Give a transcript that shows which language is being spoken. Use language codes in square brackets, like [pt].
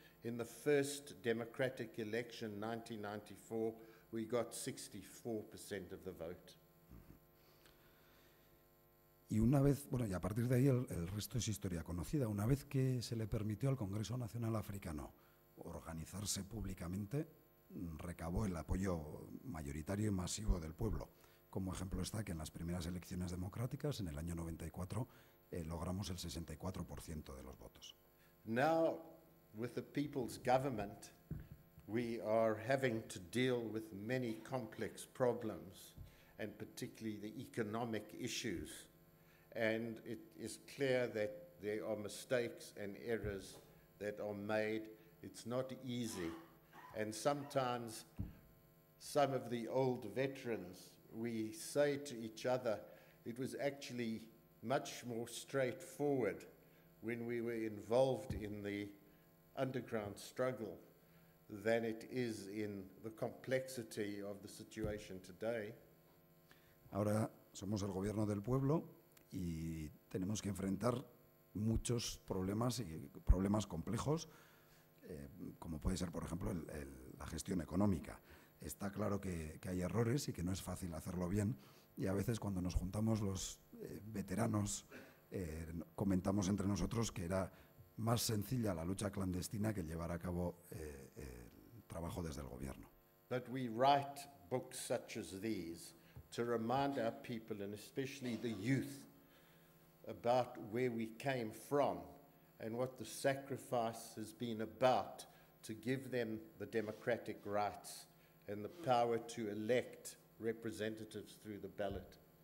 [en] In the first democratic election, 1994, we got 64% of the vote. [es] Y una vez, bueno, y a partir de ahí el resto es historia conocida. Una vez que se le permitió al Congreso Nacional Africano organizarse públicamente, recabó el apoyo mayoritario y masivo del pueblo. Como ejemplo está que en las primeras elecciones democráticas, en el año 94, logramos el 64% de los votos. [en] Now, with the people's government, we are having to deal with many complex problems, and particularly the economic issues. And it is clear that there are mistakes and errors that are made. It's not easy. And sometimes some of the old veterans, we say to each other, it was actually much more straightforward when we were involved in the underground struggle than it is in the complexity of the situation today. [es] Ahora somos el gobierno del pueblo y tenemos que enfrentar muchos problemas y problemas complejos, como puede ser, por ejemplo, la gestión económica. Está claro que hay errores y que no es fácil hacerlo bien, y a veces cuando nos juntamos los veteranos comentamos entre nosotros que era más sencilla la lucha clandestina que llevar a cabo el trabajo desde el gobierno. [en] But we write books such as these to remind our people, and especially the youth, about where we came from and what the sacrifice has been about to give them the democratic rights and the power to elect representatives through the ballot.